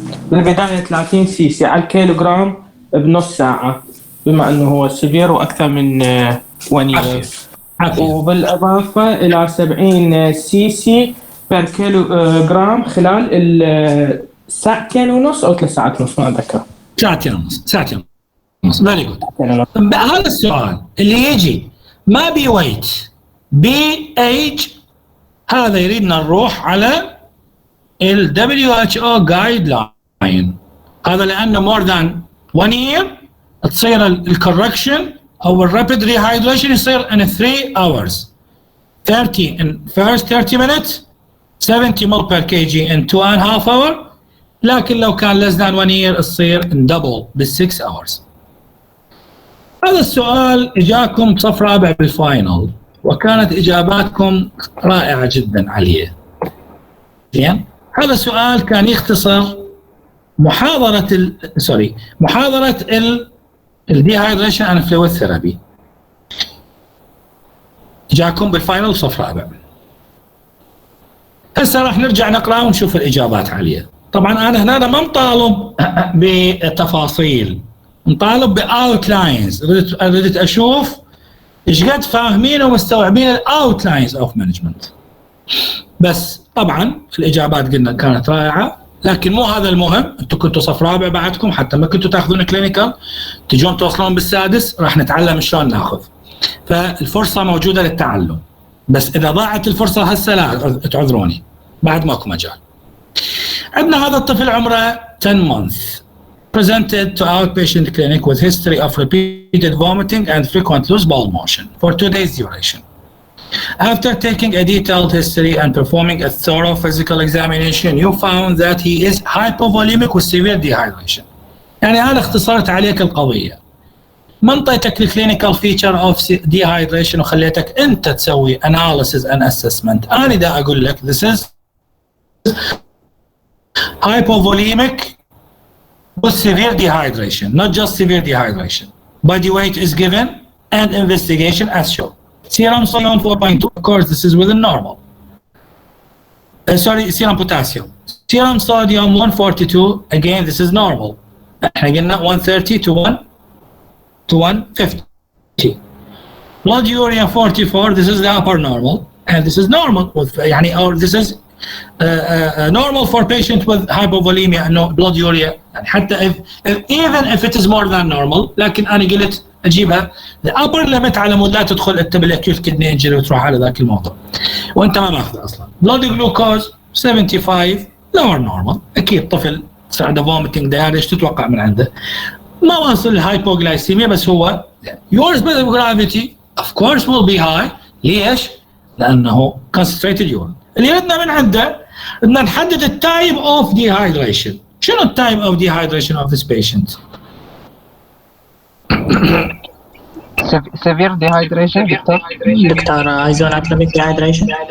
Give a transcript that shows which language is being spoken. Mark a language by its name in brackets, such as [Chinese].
[Arabic] بالبداية 30 سي سي على الكيلوغرام بنص ساعة بما انه هو سيفير واكثر من 1 year، وبالاضافة الى 70 سي سي بير كيلوغرام خلال ساعتين ونص او 3 ساعات ونص ما اتذكر. ساعتين ونص فيري جود. هذا السؤال اللي يجي ما بي ويت بي ايج، هذا يريدنا نروح على ال WHO guideline. هذا لانه [English] more than 1 year تصير الكوركشن او الرابيد ريهايدريشن يصير in 3 hours 30 in first 30 minutes 70 ml per kg in 2.5 hour. [Arabic] لكن لو كان [English] less than 1 year [Arabic] تصير in double بال6 hours. هذا السؤال اجاكم صف رابع بالفاينل وكانت اجاباتكم رائعه جدا عليه. زين، هذا السؤال كان يختصر محاضره الديهايدريشن اند فلويد ثيرابي. جاكم بالفاينل صف رابع. هسه راح نرجع نقرا ونشوف الاجابات عليه. طبعا انا هنا ما مطالب بتفاصيل، مطالب باوتلاينز. ردت اشوف ايش قد فاهمين ومستوعبين الاوتلاينز اوف مانجمنت. بس طبعا الاجابات قلنا كانت رائعه، لكن مو هذا المهم. انتم كنتوا صف رابع بعدكم، حتى ما كنتوا تاخذون كلينيكال تجون توصلون بالسادس راح نتعلم شلون ناخذ. فالفرصه موجوده للتعلم، بس اذا ضاعت الفرصه هسه لا تعذروني، بعد ماكو مجال. عندنا هذا الطفل عمره [English] 10 months presented to outpatient clinic with history of repeated vomiting and frequent loose bowel motion for 2 days duration. After taking a detailed history and performing a thorough physical examination, you found that he is hypovolemic with severe dehydration. [Arabic] يعني أنا اختصرت عليك القضية، منطيتك الكلينيكال فيتشر اوف dehydration وخليتك أنت تسوي [English] analysis and assessment. [Arabic] أنا دا أقول لك [English] this is hypovolemic with severe dehydration, not just severe dehydration. Body weight is given and investigation as shown. Serum sodium 4.2, of course this is within normal. Serum potassium. Serum sodium 142, again this is normal. [Arabic] احنا قلنا 130 to 150. [English] Blood urea 44, this is the upper normal, and this is normal with يعني or this is normal for patient with hypovolemia no blood urea. [Arabic] يعني حتى [English] even if it is more than normal، [Arabic] لكن أنا قلت أجيبها the upper limit على مود لا تدخل أنت بالacute kidney injury وتروح على ذاك الموضوع وأنت ما ماخذ أصلا. [English] blood glucose 75 lower normal، [Arabic] أكيد طفل عنده [English] vomiting diarrhea [Arabic] تتوقع من عنده، ما واصل الهايبوغلايسيميا بس هو [English] your specific gravity of course will be high. [Arabic] ليش؟ لأنه [English] concentrated urine. [Arabic] اللي ردنا من عنده بدنا نحدد التايب اوف ديهايدريشن. [English] شنو التايب of dehydration of this patient? severe dehydration doctor isonatremic dehydration.